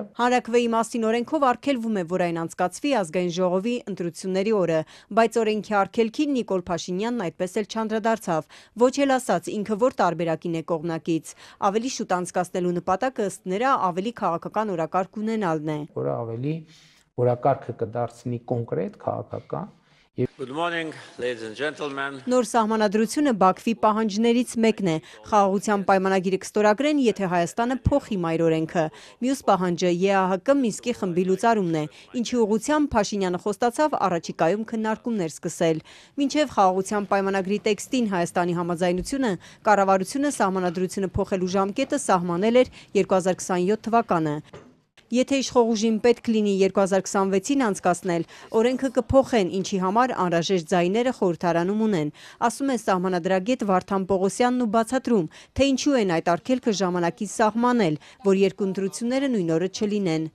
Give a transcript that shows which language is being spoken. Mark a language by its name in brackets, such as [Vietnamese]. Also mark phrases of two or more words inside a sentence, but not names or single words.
[Armenian] Հանրաքվեի մասին օրենքով արգելվում է, որ այն անցկացվի ազգային ժողովի ընտրությունների օրը, բայց օրենքի արգելքին Նիկոլ Փաշինյանն այդպես էլ չանդրադարձավ, ոչ էլ ասաց ինքը որ տարբերակին է կողմնակից, ավելի շուտ անցկացնելու նպատակը ըստ նրա ավելի քաղաքական օրակարգ ունենալն է, որը ավելի օրակարգը կդարձնի կոնկրետ քաղաքական. [English] Good morning, ladies and gentlemen. [Armenian] Նոր սահմանադրությունը Բաքվի պահանջներից մեկն է։ Խաղաղության պայմանագիրը կստորագրեն, եթե Հայաստանը փոխի մայր օրենքը։ Մյուս պահանջը ԵԱՀԿ Մինսկի խմբի լուծարումն է, ինչի ուղղությամբ Փաշինյանը խոստացավ առաջիկայում քննարկումներ սկսել։ Մինչև խաղաղության պայմանագրի տեքստին Հայաստանի համաձայնությունը, կառավարությունը սահմանադրությունը փոխելու ժամկետը սահմանել էր 2027 թվականը։ Եթե իշխող ուժին պետք լինի 2026-ին անցկացնել, օրենքը կփոխեն, ինչի համար անհրաժեշտ ձայները խորհրդարանում ունեն, ասում է սահմանադրագետ Վարդան Պողոսյանն ու բացատրում, թե ինչու են այդ արգելքը ժամանակին սահմանել, որ երկու ընտրությունները նույն օրը չլինեն։